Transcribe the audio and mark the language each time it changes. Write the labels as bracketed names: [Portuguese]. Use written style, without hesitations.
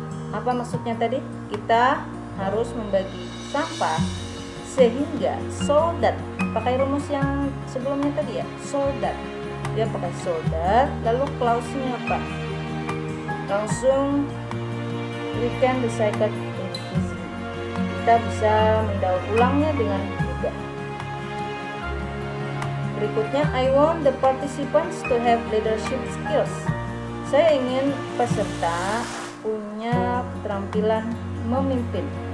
[Indonesian] Apa maksudnya tadi? Kita harus membagi sampah sehingga, so that, pakai rumus yang sebelumnya tadi ya, so that, dia pakai so that, lalu clause-nya apa? Langsung [English] we can recycle it easily. [Indonesian] Kita bisa mendaur ulangnya dengan mudah. Berikutnya, [English] I want the participants to have leadership skills. [Indonesian] Saya ingin peserta punya keterampilan memimpin.